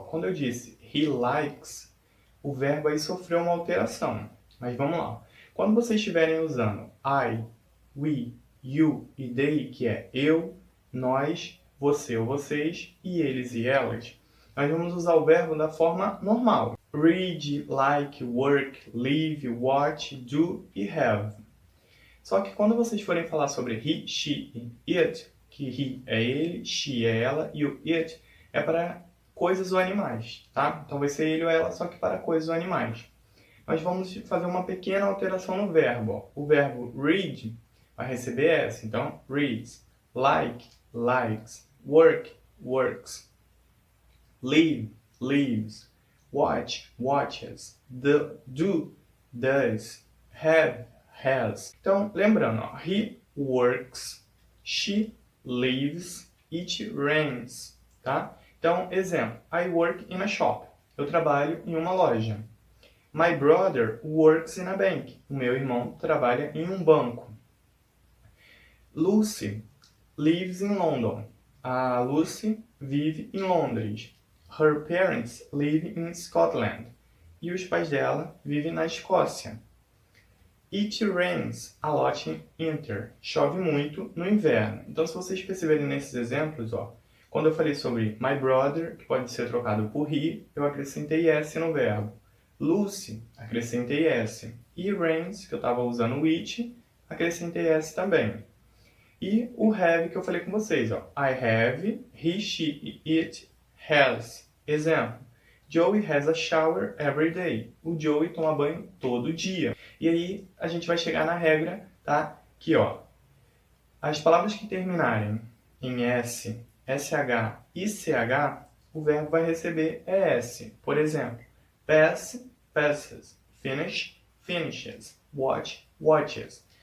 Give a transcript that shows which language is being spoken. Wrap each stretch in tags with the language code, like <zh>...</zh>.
<pt>Quando eu disse</pt> <en>he likes,</en> <pt>o verbo aí sofreu uma alteração. Mas vamos lá. Quando vocês estiverem usando I, we, you e they, que é eu, nós, você ou vocês, e eles e elas, nós vamos usar o verbo da forma normal.</pt> <en>Read, like, work, live, watch, do e have.</en> <pt>Só que quando vocês forem falar sobre he, she e it, que he é ele, she é ela e o it é para coisas ou animais, tá? Então vai ser ele ou ela, só que para coisas ou animais. Nós vamos fazer uma pequena alteração no verbo. O verbo read vai receber S, então reads, like, likes, work, works, live, lives, watch, watches, do, does, have, has.</pt> <en>Então, lembrando, ó, he works, she lives, it rains, tá?</en> <pt>Então, exemplo,</pt> <en>I work in a shop.</en> <pt>Eu trabalho em uma loja.</pt> <en>My brother works in a bank.</en> <pt>O meu irmão trabalha em um banco.</pt> <en>Lucy lives in London.</en> <pt>A Lucy vive em Londres.</pt> <en>Her parents live in Scotland.</en> <pt>E os pais dela vivem na Escócia.</pt> <en>It rains a lot in winter.</en> <pt>Chove muito no inverno. Então, se vocês perceberem nesses exemplos, ó, quando eu falei sobre my brother, que pode ser trocado por he, eu acrescentei S no verbo. Lucy, acrescentei S. E rains, que eu estava usando it, acrescentei S também. E o have que eu falei com vocês, ó.</pt> <en>I have, he, she, it, has.</en> <pt>Exemplo.</pt> <en>Joey has a shower every day.</en> <pt>O Joey toma banho todo dia. E aí a gente vai chegar na regra, tá? Que, ó, as palavras que terminarem em S, SH e CH, o verbo vai receber ES.</pt> <en>Por exemplo, pass, passes, finish, finishes, watch, watches.</en>